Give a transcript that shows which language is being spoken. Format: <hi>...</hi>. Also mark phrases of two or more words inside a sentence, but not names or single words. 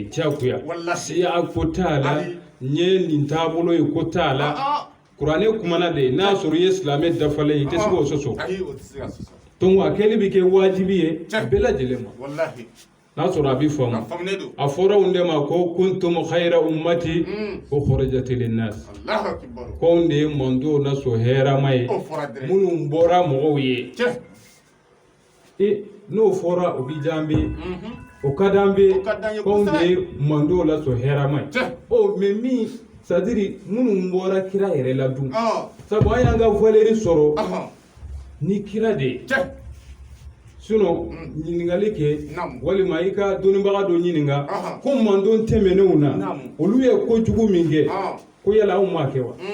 <bm>jagoya siya ko t'a la n ye nin taabolo ye ko t'a la kuranɛ kumana de ye n'a sɔrɔ i ye silamɛ dafalen i tɛ se k'o sɔsɔ donc a kɛli bɛ kɛ wajibi ye bɛɛ lajɛlen ma n'a sɔrɔ a bɛ faamu a fɔra olu de ma ko</bm> <ar>كنتم خير أمة أخرجت للناس</ar> <bm>ko anw de ye mantow na so hɛrɛma ye minnu bɔra mɔgɔw ye n'o fɔra o bɛ diya an bɛ o ka d'an bɛ ko anw de ye mantow la so hɛrɛma ye mais min</bm> <fr>c'est à dire</fr> <bm>minnu bɔra kira yɛrɛ la dun sabu an y'an ka valeur sɔrɔ ni kira de ye sinon ɲininkali kɛ walima i ka dɔnnibaga dɔ ɲininka ko mandon tɛmɛnenw na olu ye kojugu min kɛ ko yala anw m'a kɛ wa</bm>